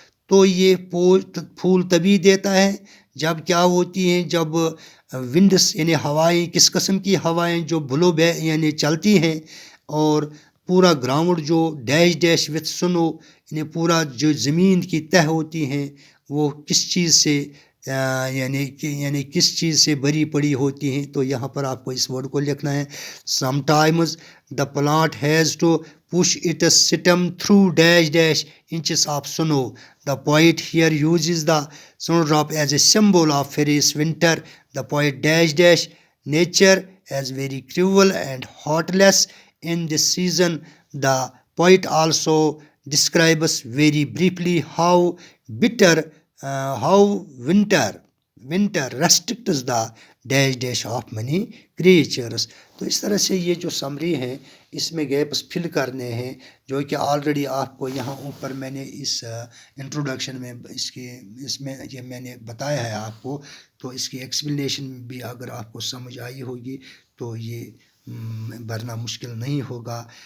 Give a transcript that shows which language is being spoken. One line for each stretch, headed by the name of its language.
Urdu: تو یہ پھول تبھی دیتا ہے جب کیا ہوتی ہیں، جب ونڈس یعنی ہوائیں، کس قسم کی ہوائیں، جو بلو یعنی چلتی ہیں، اور پورا گراؤنڈ جو
English: dash dash with snow
Urdu: یعنی پورا جو زمین کی تہ ہوتی ہیں وہ کس چیز سے یعنی کس چیز سے بری پڑی ہوتی ہیں. تو یہاں پر آپ کو اس ورڈ کو لکھنا ہے.
English: Sometimes the plant has to push its stem through dash dash inches of snow. The poet here uses the snowdrop as a symbol of fierce winter. The poet dash dash nature as very cruel and heartless in this season. The poet also describes very briefly how bitter how winter restricts the dash dash of many creatures.
Urdu: تو اس طرح سے یہ جو summary ہیں اس میں gaps فل کرنے ہیں، جو کہ آلریڈی آپ کو یہاں اوپر میں نے اس انٹروڈکشن میں اس میں یہ میں نے بتایا ہے آپ کو. تو اس کی ایکسپلینیشن بھی اگر آپ کو سمجھ آئی ہوگی تو یہ بھرنا مشکل نہیں ہوگا.